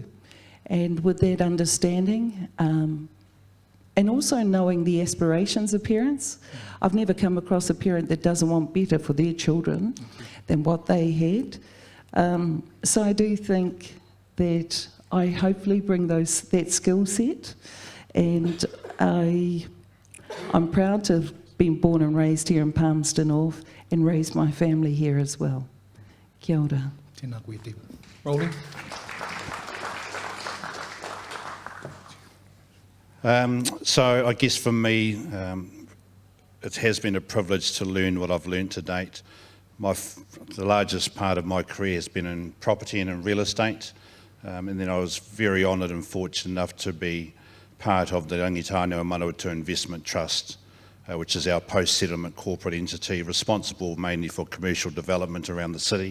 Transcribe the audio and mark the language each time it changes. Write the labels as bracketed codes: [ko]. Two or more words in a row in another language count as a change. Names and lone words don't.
[en] And with that understanding, and also knowing the aspirations of parents, I've never come across a parent that doesn't want better for their children than what they had. So I do think that I hopefully bring that skill set, and I'm proud to have been born and raised here in Palmerston North and raised my family here as well. [mi] Kia ora. Tēnā koe te. [en] Roly? So I guess for me, it has been a privilege to learn what I've learned to date. The largest part of my career has been in property and in real estate, and then I was very honoured and fortunate enough to be part of the Rangitānei Manawatu Investment Trust, which is our post-settlement corporate entity responsible mainly for commercial development around the city.